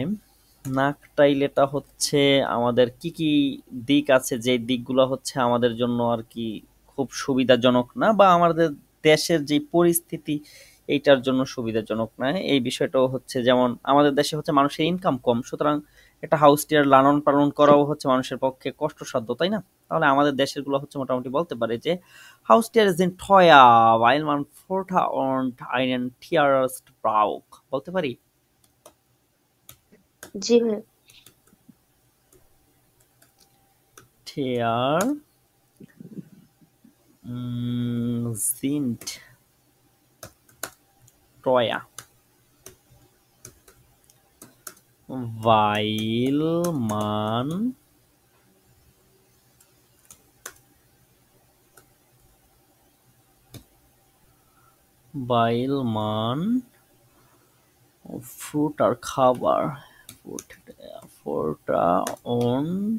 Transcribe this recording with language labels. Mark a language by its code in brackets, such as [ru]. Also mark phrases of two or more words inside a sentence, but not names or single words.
[bn] নাক টাইলেটা হচ্ছে আমাদের কি কি দিক আছে, যে দিকগুলো হচ্ছে আমাদের জন্য আর কি খুব সুবিধাজনক না, বা আমাদের দেশের যে পরিস্থিতি এইটার জন্য সুবিধাজনক না, এই বিষয়টাও হচ্ছে। যেমন আমাদের দেশে হচ্ছে মানুষের ইনকাম কম, সুতরাং একটা হাউস টিয়ার লালন পালন করাও হচ্ছে মানুষের পক্ষে কষ্টসাধ্য, তাই না? তাহলে আমাদের দেশের গুলো হচ্ছে মোটামুটি বলতে পারে যে [de] Haustier sind teuer weil man Futter und einen Tierarzt braucht, [bn] বলতে পারি। জি ভাইয়া। [de] Tier sind teuer, weil man Futter খাবার Futter und